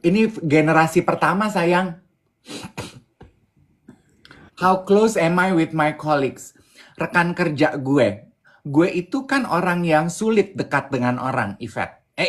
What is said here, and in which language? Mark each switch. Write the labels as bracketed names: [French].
[Indonesian] Ini generasi pertama sayang. [English] How close am I with my colleagues? [Indonesian] Rekan kerja gue. Gue itu kan orang yang sulit dekat dengan orang, Ivet.